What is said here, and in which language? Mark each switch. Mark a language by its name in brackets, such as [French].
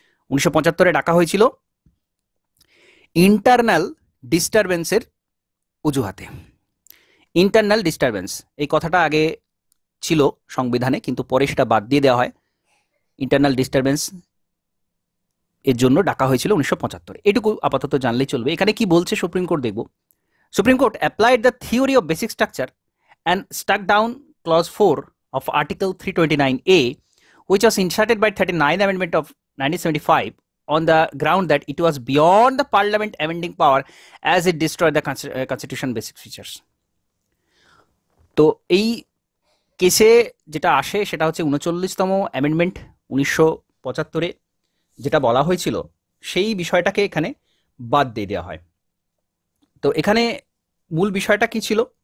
[Bangla] 1975-এ ডাকা হয়েছিল ইন্টারনাল ডিস্টারবেন্সের অজুহাতে। ইন্টারনাল ডিস্টারবেন্স এই কথাটা আগে ছিল সংবিধানে, কিন্তু পরে সেটা বাদ দিয়ে দেওয়া হয়। ইন্টারনাল ডিস্টারবেন্স এর জন্য ডাকা হয়েছিল 1975-এ। এটুকু আপাতত জানলেই চলবে। এখানে কি বলছে সুপ্রিম কোর্ট দেখব। [English] Supreme court applied the theory of basic structure and struck down clause 4 of Article 329A, which was inserted by 39th Amendment of 1975 on the ground that it was beyond the Parliament amending power as it destroyed the Constitution basic features. [Bangla] তো এই কেসে যেটা আসে সেটা হচ্ছে 39তম amendment 1975-এ যেটা বলা হয়েছিল সেই বিষয়টাকে এখানে বাদ দিয়ে দেওয়া হয়। তো এখানে মূল বিষয়টা কি ছিল?